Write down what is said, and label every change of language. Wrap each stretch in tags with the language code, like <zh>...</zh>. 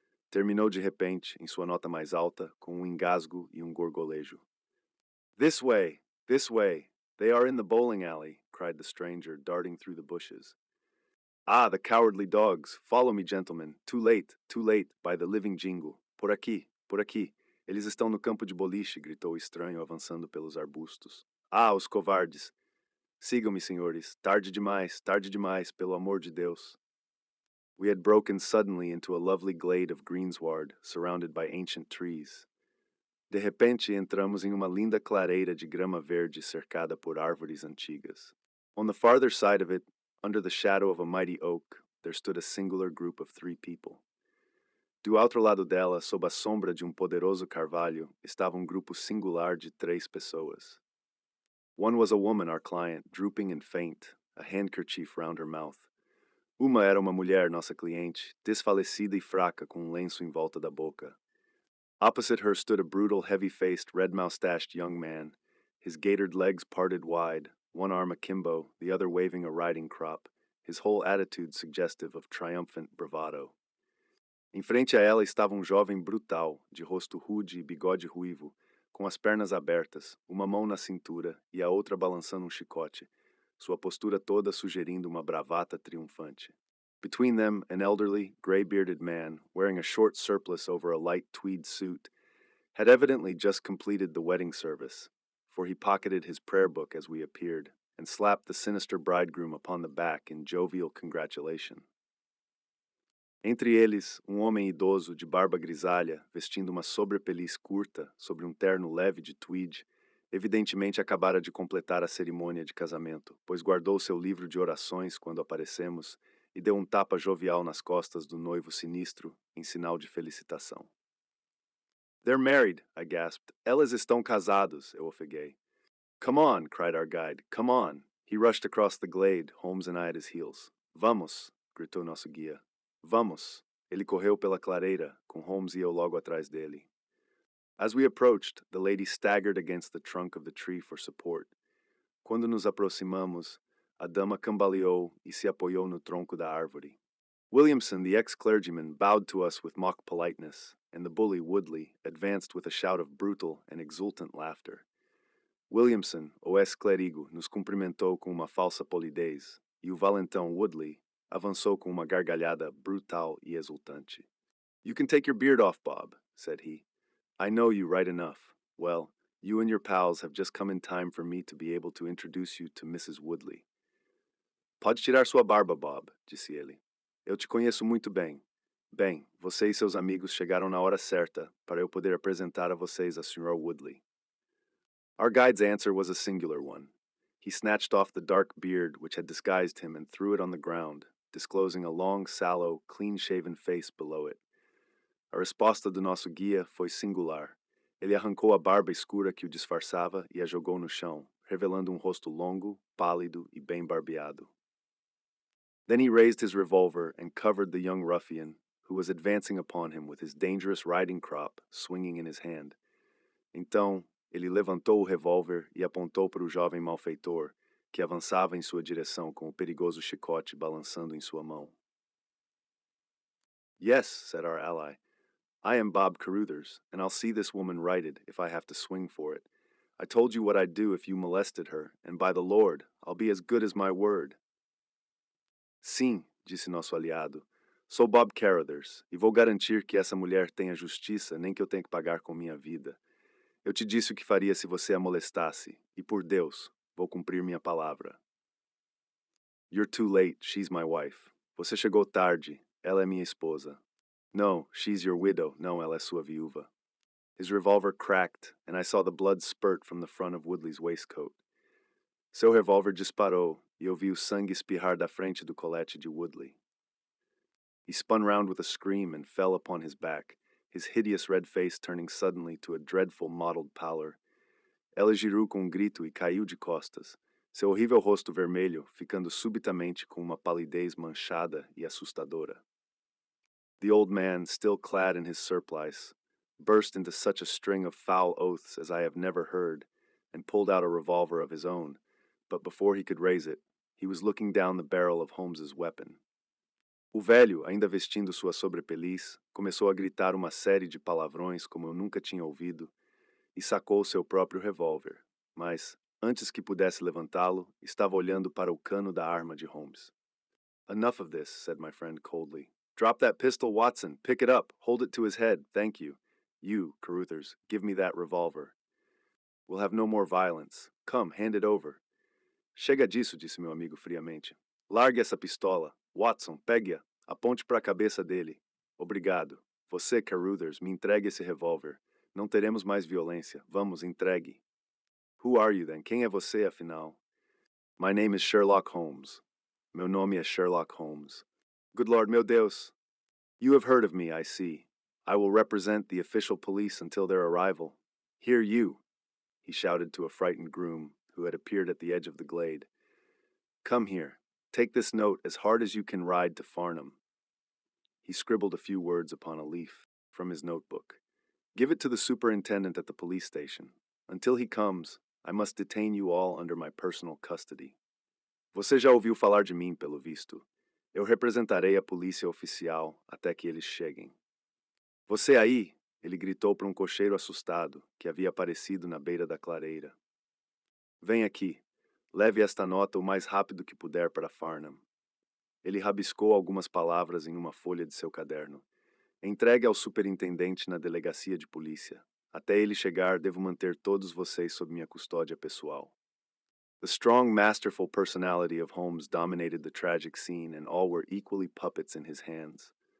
<pt>Terminou de repente, em sua nota mais alta, com engasgo e gorgolejo.</pt> <en>This way! This way! They are in the bowling alley, cried the stranger, darting through the bushes. Ah, the cowardly dogs! Follow me, gentlemen. Too late, by the living jingle.</en> <pt>Por aqui, por aqui. Eles estão no campo de boliche, gritou o estranho, avançando pelos arbustos. Ah, os covardes! Sigam-me, senhores. Tarde demais, pelo amor de Deus.</pt> <en>We had broken suddenly into a lovely glade of greensward, surrounded by ancient trees.</en> <pt>De repente, entramos em uma linda clareira de grama verde cercada por árvores antigas.</pt> <en>On the farther side of it, under the shadow of a mighty oak, there stood a singular group of 3 people.</en> <pt>Do outro lado dela, sob a sombra de poderoso carvalho, estava grupo singular de 3 pessoas.</pt> <en>One was a woman, our client, drooping and faint, a handkerchief round her mouth.</en> <pt>Uma era uma mulher, nossa cliente, desfalecida e fraca, com lenço em volta da boca.</pt> <en>Opposite her stood a brutal, heavy-faced, red-moustached young man, his gaitered legs parted wide, one arm akimbo, the other waving a riding crop, his whole attitude suggestive of triumphant bravado.</en> <pt>Em frente a ela estava jovem brutal, de rosto rude e bigode ruivo, com as pernas abertas, uma mão na cintura e a outra balançando chicote, sua postura toda sugerindo uma bravata triunfante.</pt> <en>Between them, an elderly, gray-bearded man, wearing a short surplice over a light tweed suit, had evidently just completed the wedding service, for he pocketed his prayer book as we appeared, and slapped the sinister bridegroom upon the back in jovial congratulation.</en> <pt>Entre eles, homem idoso de barba grisalha, vestindo uma sobrepeliz curta sobre terno leve de tweed, evidentemente acabara de completar a cerimônia de casamento, pois guardou seu livro de orações quando aparecemos e deu tapa jovial nas costas do noivo sinistro, em sinal de felicitação.</pt> <en>They're married, I gasped.</en> <pt>Elas estão casados, eu ofeguei.</pt> <en>Come on, cried our guide, come on. He rushed across the glade, Holmes and I at his heels.</en> <pt>Vamos, gritou nosso guia. Vamos. Ele correu pela clareira, com Holmes e eu logo atrás dele.</pt> <en>As we approached, the lady staggered against the trunk of the tree for support.</en> <pt>Quando nos aproximamos, a dama cambaleou e se apoiou no tronco da árvore.</pt> <en>Williamson, the ex-clergyman, bowed to us with mock politeness, and the bully, Woodley, advanced with a shout of brutal and exultant laughter.</en> <pt>Williamson, o ex-clérigo, nos cumprimentou com uma falsa polidez, e o valentão Woodley avançou com uma gargalhada brutal e exultante.</pt> <en>You can take your beard off, Bob, said he. I know you right enough. Well, you and your pals have just come in time for me to be able to introduce you to Mrs. Woodley.</en> <pt>Pode tirar sua barba, Bob, disse ele. Eu te conheço muito bem. Bem, você e seus amigos chegaram na hora certa para eu poder apresentar a vocês a Sr. Woodley.</pt> <en>Our guide's answer was a singular one. He snatched off the dark beard which had disguised him and threw it on the ground, disclosing a long, sallow, clean-shaven face below it.</en> <pt>A resposta do nosso guia foi singular. Ele arrancou a barba escura que o disfarçava e a jogou no chão, revelando rosto longo, pálido e bem barbeado.</pt> <en>Then he raised his revolver and covered the young ruffian, who was advancing upon him with his dangerous riding crop swinging in his hand.</en> <pt>Então, ele levantou o revólver e apontou para o jovem malfeitor, que avançava em sua direção com o perigoso chicote balançando em sua mão.</pt> <en>Yes, said our ally. I am Bob Caruthers, and I'll see this woman righted if I have to swing for it. I told you what I'd do if you molested her, and by the Lord, I'll be as good as my word.</en> <pt>Sim, disse nosso aliado. Sou Bob Caruthers, e vou garantir que essa mulher tenha justiça, nem que eu tenha que pagar com minha vida. Eu te disse o que faria se você a molestasse, e por Deus, vou cumprir minha palavra.</pt> <en>You're too late, she's my wife.</en> <pt>Você chegou tarde, ela é minha esposa.</pt> <en>No, she's your widow,</en> <pt>não, ela é sua viúva.</pt> <en>His revolver cracked, and I saw the blood spurt from the front of Woodley's waistcoat.</en> <pt>Seu revólver disparou, e eu vi o sangue espirrar da frente do colete de Woodley.</pt> <en>He spun round with a scream and fell upon his back, his hideous red face turning suddenly to a dreadful mottled pallor.</en> <pt>Ela girou com grito e caiu de costas, seu horrível rosto vermelho ficando subitamente com uma palidez manchada e assustadora.</pt> <en>The old man, still clad in his surplice, burst into such a string of foul oaths as I have never heard, and pulled out a revolver of his own, but before he could raise it, he was looking down the barrel of Holmes's weapon.</en> <pt>O velho, ainda vestindo sua sobrepeliz, começou a gritar uma série de palavrões como eu nunca tinha ouvido e sacou seu próprio revólver, mas, antes que pudesse levantá-lo, estava olhando para o cano da arma de Holmes.</pt> <en>Enough of this, said my friend coldly. Drop that pistol, Watson. Pick it up. Hold it to his head. Thank you. You, Caruthers, give me that revolver. We'll have no more violence. Come, hand it over.</en> <pt>Chega disso, disse meu amigo friamente. Largue essa pistola. Watson, pegue-a. Aponte para a cabeça dele. Obrigado. Você, Caruthers, me entregue esse revólver. Não teremos mais violência. Vamos, entregue.</pt> <en>Who are you, then?</en> <pt>Quem é você, afinal?</pt> <en>My name is Sherlock Holmes.</en> <pt>Meu nome é Sherlock Holmes.</pt> <en>Good Lord,</en> <pt>meu Deus.</pt> <en>You have heard of me, I see. I will represent the official police until their arrival. Here you, he shouted to a frightened groom who had appeared at the edge of the glade. Come here. Take this note as hard as you can ride to Farnham. He scribbled a few words upon a leaf from his notebook. Give it to the superintendent at the police station. Until he comes, I must detain you all under my personal custody.</en> <pt>Você já ouviu falar de mim, pelo visto. Eu representarei a polícia oficial até que eles cheguem. Você aí, ele gritou para um cocheiro assustado que havia aparecido na beira da clareira. Vem aqui. Leve esta nota o mais rápido que puder para Farnham. Ele rabiscou algumas palavras em uma folha de seu caderno. Entregue ao superintendente na delegacia de polícia. Até ele chegar, devo manter todos vocês sob minha custódia pessoal.</pt> <en>The strong, masterful personality of Holmes dominated the tragic scene, and all were equally puppets in his hands.</en>